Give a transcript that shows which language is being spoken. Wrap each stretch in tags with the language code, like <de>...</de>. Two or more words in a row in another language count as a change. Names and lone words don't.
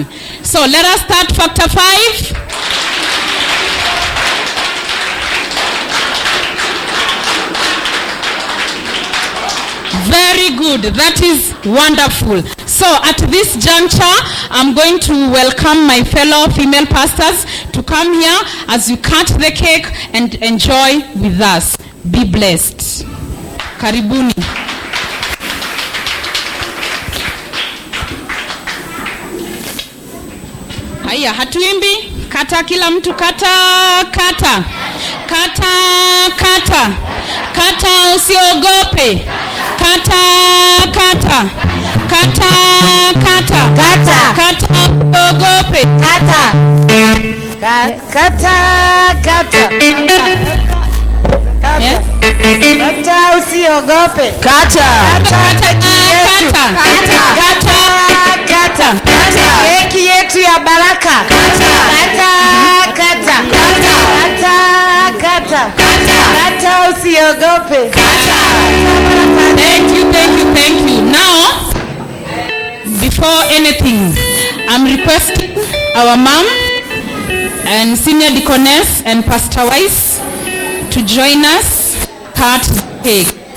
<en>So let us start factor 5. Very good. That is wonderful. So at this juncture, I'm going to welcome my fellow female pastors to come here as you cut the cake and enjoy with us. Be blessed.</en> <sw>Karibuni. Haya, hatuimbi. Kata, kila mtu kata, kata. Kata, kata. Kata, usiogope. Kata, kata. Kata, kata. Kata. Kata, usiogope. Kata. Kata, kata.</sw> <en>Yes?</en> <sw>Kata, usiogope. Kata. Kata. Kata. Kata. Kata. Keki yetu ya baraka. Kata. Kata. Kata. Kata. Kata, usiogope.</sw> <en>Thank you, thank you, thank you. Now, before anything, I'm requesting our mom and senior deaconess and Pastor Weiss to join us cut the cake.</en>